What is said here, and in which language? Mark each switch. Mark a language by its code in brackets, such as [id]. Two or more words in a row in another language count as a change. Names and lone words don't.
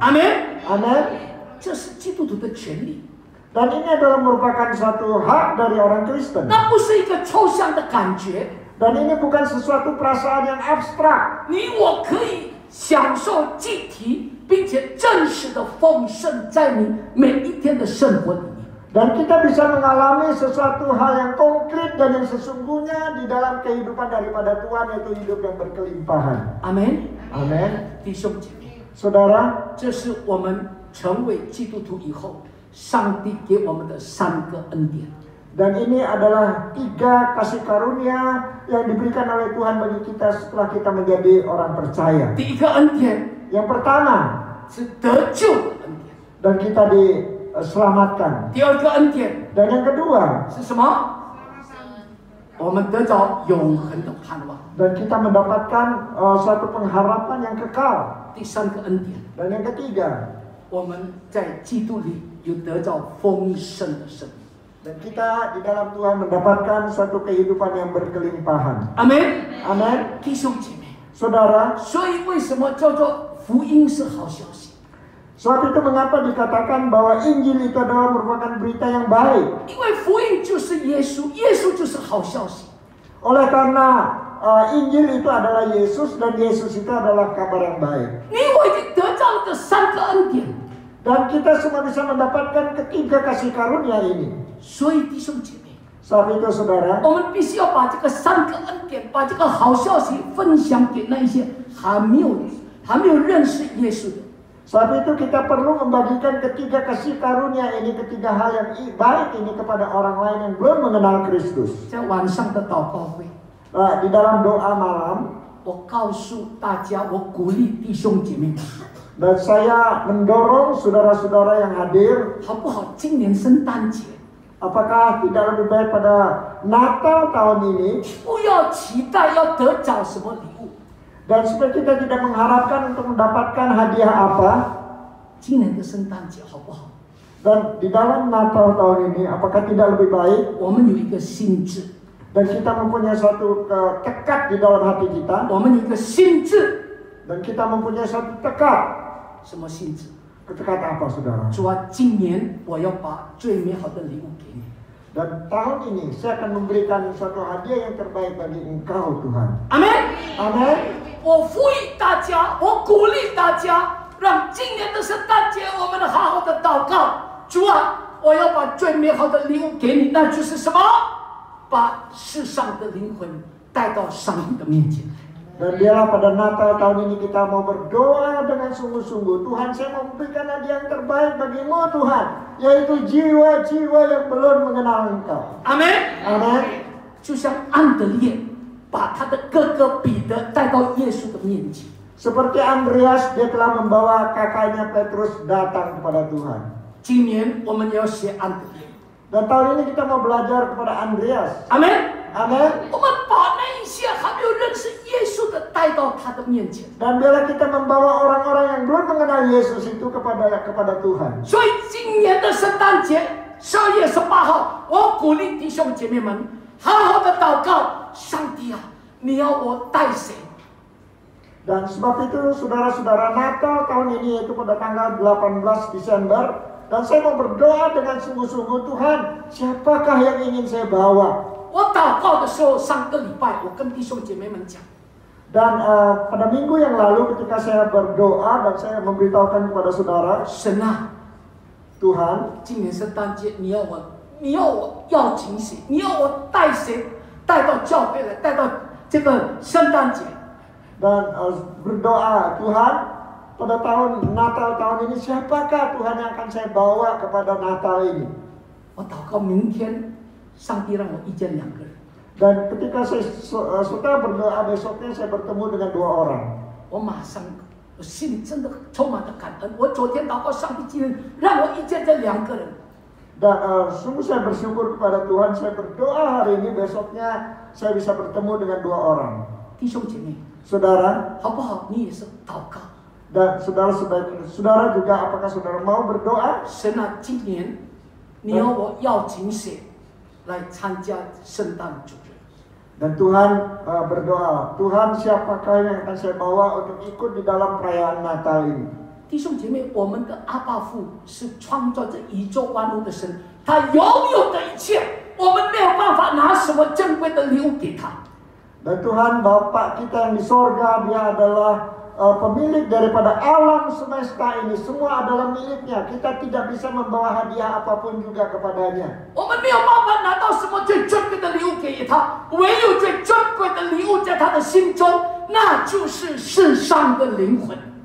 [zh] 阿门。 [id] Amin. [zh] 这是基督徒的权利， [id] Dan ini adalah merupakan suatu hak dari orang Kristen. [zh] 那不是一个抽象的感觉。 [id] Dan ini bukan sesuatu perasaan yang abstrak. [zh] 你我可以享受具体并且真实的丰盛，在你每一天的生活里面。 [id] Dan kita bisa mengalami sesuatu hal yang konkret dan yang sesungguhnya di dalam kehidupan daripada Tuhan, yaitu hidup yang berkelimpahan. [zh] 阿门。 [id] Amin. [zh] 弟兄姐妹， [id] Saudara, [zh] 这是我们成为基督徒以后，上帝给我们的3个恩典。 [id] dan ini adalah 3 kasih karunia yang diberikan oleh Tuhan bagi kita setelah kita menjadi orang percaya. [zh] 第一个恩典 [id] Yang pertama, [zh] 是得救的恩典， [id] dan kita diselamatkan. [zh] 第二个恩典 [id] Dan yang kedua, [zh] 是什么？我们得着永恒的盼望。 [id] dan kita mendapatkan suatu pengharapan yang kekal. [zh] 第三个恩典， [id] Dan yang ketiga, [zh] 我们在基督里有得着丰盛的生命。 [id] dan kita di dalam Tuhan mendapatkan suatu kehidupan yang berkelimpahan. [zh] 阿门。 [id] Amin. [zh] 弟兄姐妹， [id] Saudara, [zh] 所以为什么叫做福音是好消息？ [id] sebab itu mengapa dikatakan bahwa Injil itu adalah merupakan berita yang baik. [zh] 因为福音就是耶稣，耶稣就是好消息。 [id] Oleh karena Injil itu adalah Yesus dan Yesus itu adalah kabar yang baik. [zh] 你我已经得到这3个恩典， [id] Dan kita semua bisa mendapatkan ketiga kasih karunia ini. [zh] 所以弟兄姐妹， [id] Sebab itu saudara, [zh] 我们必须要把这个3个恩典，把这个好消息分享给那一些还没有认识耶稣的。 [id] sebab itu kita perlu membagikan ketiga kasih karunia ini, ketiga hal yang baik ini kepada orang lain yang belum mengenal Kristus. [zh] 在晚上的祷告会， [id] Di dalam doa malam, [zh] 我告诉大家，我鼓励弟兄姐妹们， [id] dan saya mendorong saudara-saudara yang hadir, [zh] 好不好？今年圣诞节， [id] apakah tidak lebih baik pada Natal tahun ini, [zh] 不要期待要得着什么礼物， [id] dan supaya kita tidak mengharapkan untuk mendapatkan hadiah apa, [zh] 今年的圣诞节好不好？ [id] Dan di dalam Natal tahun ini, apakah tidak lebih baik [zh] 我们有一个心智， [id] dan kita mempunyai suatu tekad di dalam hati kita, [zh] 我们有一个心智， [id] dan kita mempunyai suatu tekad. [zh] 什么心智？ [id] Tekad apa, saudara? [zh] 主啊，今年我要把最美好的礼物给你。 [id] Dan tahun ini saya akan memberikan suatu hadiah yang terbaik bagi Engkau, Tuhan. [zh] 阿门。 [id] Amin. [zh] 我呼吁大家，我鼓励大家，让今年的圣诞节我们好好的祷告。主啊，我要把最美好的礼物给你，那就是什么？把世上的灵魂带到上帝的面前。 [id] Dan biarlah pada Natal tahun ini kita mau berdoa dengan sungguh-sungguh. Tuhan, saya mau memberikan hadiah yang terbaik bagimu, Tuhan. Yaitu jiwa-jiwa yang belum mengenal Engkau. [zh] 阿门。 [id] Amin. [zh] 就像安德烈把他的哥哥彼得带到耶稣的面前。 [id] Seperti Andreas, dia telah membawa kakaknya Petrus datang kepada Tuhan. [zh] 今年我们也要学安德烈。 [id] Dan tahun ini kita mau belajar kepada Andreas. [zh] 阿门。 [id] Amin. [zh] 我们把那一些还没有认识耶稣的带到他的面前。 [id] Dan biarlah kita membawa orang-orang yang belum mengenal Yesus itu kepada Tuhan. [zh] 所以今年的圣诞节12月18号，我鼓励弟兄姐妹们好好的祷告，上帝啊，你要我带谁？ [id] Dan sebab itu saudara-saudara, Natal tahun ini yaitu pada tanggal 18 Desember. Dan saya mau berdoa dengan sungguh-sungguh, Tuhan, siapakah yang ingin saya bawa? [zh] 我祷告的时候，上个礼拜我跟弟兄姐妹们讲， [id] Dan pada minggu yang lalu ketika saya berdoa dan saya memberitahukan kepada saudara, [zh] 神啊， [id] Tuhan, [zh] 今年圣诞节你要我邀请谁？你要我带谁带到教会来，带到这个圣诞节？ [id] dan berdoa, Tuhan, pada tahun Natal tahun ini siapakah Tuhan yang akan saya bawa kepada Natal ini? [zh] 我祷告明天，上帝让我遇见2个人。 [id] Dan ketika saya setelah berdoa besoknya saya bertemu dengan 2 orang. [zh] 我马上，我心里真的充满了感恩。我昨天祷告上帝今天让我遇见这2个人。 [id] Dan sungguh saya bersyukur kepada Tuhan, saya berdoa hari ini, besoknya saya bisa bertemu dengan 2 orang. [zh] 弟兄姐妹， [id] Saudara, [zh] 好不好？你也是祷告。 [id] dan saudara juga, apakah saudara mau berdoa? [zh] 神啊，今年你要我邀请谁来参加圣诞主日？ [id] Dan Tuhan berdoa, Tuhan siapakah yang akan saya bawa untuk ikut di dalam perayaan Natal ini? [zh] 弟兄姐妹，我们的阿爸父是创造这宇宙万物的神，他拥有的一切，我们没有办法拿什么珍贵的礼物给他。 [id] Dan Tuhan Bapa kita yang di sorga, Dia adalah pemilik daripada alam semesta ini. Semua adalah miliknya. Kita tidak bisa membawa hadiah apapun juga kepadanya. [zh] 我们没有办法拿到什么最珍贵的礼物给他，唯有最珍贵的礼物在他的心中，那就是世上的灵魂。